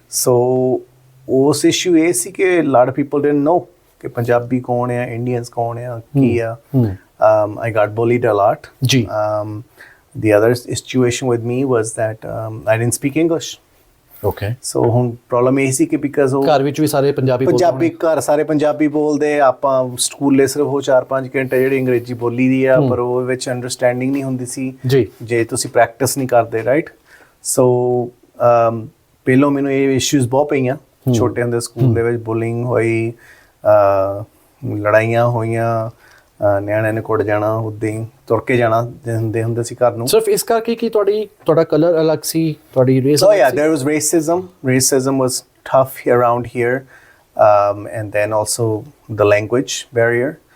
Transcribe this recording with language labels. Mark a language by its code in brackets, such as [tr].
[pa] ਸੋ ਉਸ ਇਸ਼ੂ ਇਹ ਸੀ ਕਿ [en] lot of people didn't know [pa] ਕਿ ਪੰਜਾਬੀ ਕੌਣ ਆ, ਇੰਡੀਅਨਸ ਕੌਣ ਆ, ਕੀ ਆ। [en] I got bullied a lot. जी. The other situation with me was that I didn't speak English. Okay. [pa] So ਹੁਣ ਪ੍ਰੋਬਲਮ ਇਹ ਸੀ ਕਿ ਬਿਕਾਜ਼ ਉਹ ਘਰ ਵਿੱਚ ਵੀ ਸਾਰੇ ਪੰਜਾਬੀ ਬੋਲਦੇ ਪੰਜਾਬੀ ਘਰ ਸਾਰੇ ਪੰਜਾਬੀ ਬੋਲਦੇ, ਆਪਾਂ ਸਕੂਲੇ ਸਿਰਫ ਉਹ 4-5 ਘੰਟੇ ਜਿਹੜੀ ਅੰਗਰੇਜ਼ੀ ਬੋਲੀ ਦੀ ਆ, ਪਰ ਉਹ ਵਿੱਚ ਅੰਡਰਸਟੈਂਡਿੰਗ ਨਹੀਂ ਹੁੰਦੀ ਸੀ ਜੀ ਜੇ ਤੁਸੀਂ ਪ੍ਰੈਕਟਿਸ ਨਹੀਂ ਕਰਦੇ, ਰਾਈਟ? ਸੋ ਪਹਿਲੋਂ ਮੈਨੂੰ ਇਹ ਇਸ਼ੂਜ਼ ਬਹੁਤ ਪਈਆਂ ਛੋਟੇ ਹੁੰਦੇ ਸਕੂਲ ਦੇ ਵਿੱਚ, ਬੁਲਿੰਗ ਹੋਈ, ਲੜਾਈਆਂ ਹੋਈਆਂ, ਨਿਆਣਿਆਂ ਨੇ ਕੁੱਟ ਜਾਣਾ, ਉੱਦਾਂ ਹੀ ਤੁਰ ਕੇ ਜਾਣਾ ਹੁੰਦੇ ਸੀ ਘਰ ਨੂੰ। ਸਿਰਫ ਇਸ ਕਰਕੇ ਕਿ ਤੁਹਾਡਾ ਕਲਰ ਅਲੱਗ ਸੀ, ਤੁਹਾਡੀ race? [en] So yeah, there was racism was tough around here, and then also the language barrier.